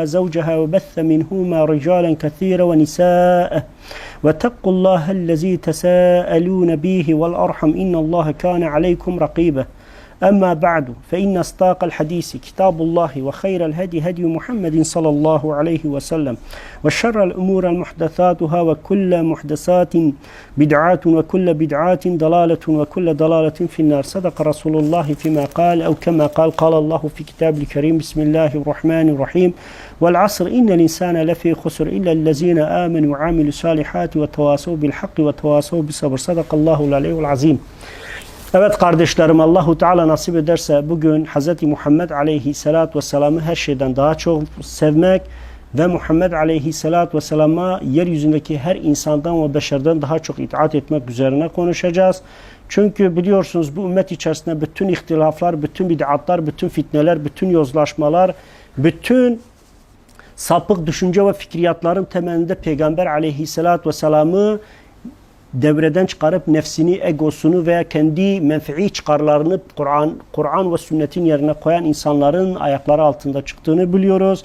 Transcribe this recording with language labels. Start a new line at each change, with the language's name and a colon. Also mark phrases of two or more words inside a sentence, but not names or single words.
Arabic: زوجها وبث منهما رجالا كثيرا ونساء واتقوا الله الذي تساءلون به والأرحم إن الله كان عليكم رقيبا أما بعد فإن أصدق الحديث كتاب الله وخير الهدي هدي محمد صلى الله عليه وسلم وشر الأمور المحدثاتها وكل محدثات بدعات وكل بدعات ضلالة وكل ضلالة في النار. صدق رسول الله فيما قال أو كما قال الله في كتاب الكريم. بسم الله الرحمن الرحيم. والعصر إن الإنسان لفي خسر إلا الذين آمنوا وعملوا الصالحات وتواصوا بالحق وتواصوا بالصبر. صدق الله العلي العظيم.
Turkish: Evet kardeşlerim, Allahu Teala nasip ederse bugün Hz. Muhammed Aleyhisselatü Vesselam'ı her şeyden daha çok sevmek ve Muhammed Aleyhisselatü Vesselam'a yeryüzündeki her insandan ve beşerden daha çok itaat etmek üzerine konuşacağız. Çünkü biliyorsunuz bu ümmet içerisinde bütün ihtilaflar, bütün bid'atlar, bütün fitneler, bütün yozlaşmalar, bütün sapık düşünce ve fikriyatların temelinde Peygamber Aleyhisselatü Vesselam'ı devreden çıkarıp nefsini, egosunu veya kendi menfi çıkarlarını Kur'an ve sünnetin yerine koyan insanların ayakları altında çıktığını biliyoruz.